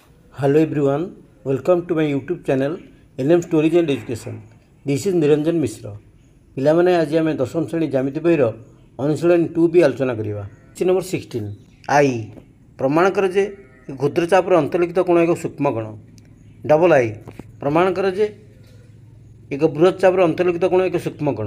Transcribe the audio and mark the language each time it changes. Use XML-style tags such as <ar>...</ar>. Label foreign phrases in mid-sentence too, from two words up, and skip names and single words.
<en>Hello everyone, welcome to my YouTube channel LM Stories and Education. This is Niranjan Mishra.</en> <or>ପିଲାମାନେ ଆଜି ଆମେ ଦଶମ ଶ୍ରେଣୀ ଜ୍ୟାମିତି ବହିର ଅନୁଶୀଳନୀ 2B ଆଲୋଚନା କରିବା।</or> <en>question number</en> <or>16 I ପ୍ରମାଣ କର ଯେ କ୍ଷୁଦ୍ରଚାପର ଅନ୍ତର୍ଲିଖିତ କୋଣ ଏକ ସୂକ୍ଷ୍ମ କୋଣ। ଡବଲ I ପ୍ରମାଣ କର ଯେ ଏକ ବୃହତ ଚାପର ଅନ୍ତର୍ଲିଖିତ କୋଣ ଏକ ସୂକ୍ଷ୍ମ କୋଣ।</or>